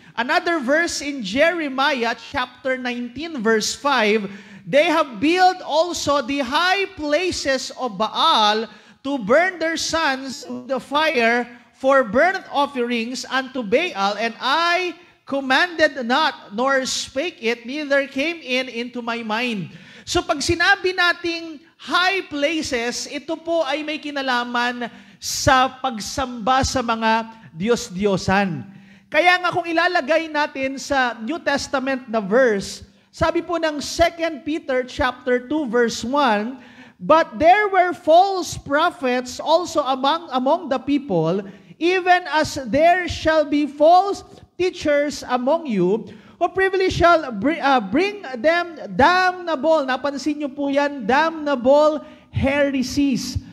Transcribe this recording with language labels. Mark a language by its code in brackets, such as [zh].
[en] Another verse in Jeremiah chapter 19 verse 5, they have built also the high places of Baal to burn their sons with the fire for burnt offerings unto Baal, and I commanded not, nor spake it, neither came into my mind. [tl] So pag sinabi nating high places, ito po ay may kinalaman sa pagsamba sa mga Diyos-Diyosan. [en] Kaya nga kung ilalagay natin sa New Testament na verse, sabi po ng 2 Peter chapter 2 verse 1, but there were false prophets also among the people, even as there shall be false teachers among you, who privily shall bring them damnable, napansin niyo po yan, damnable heresies.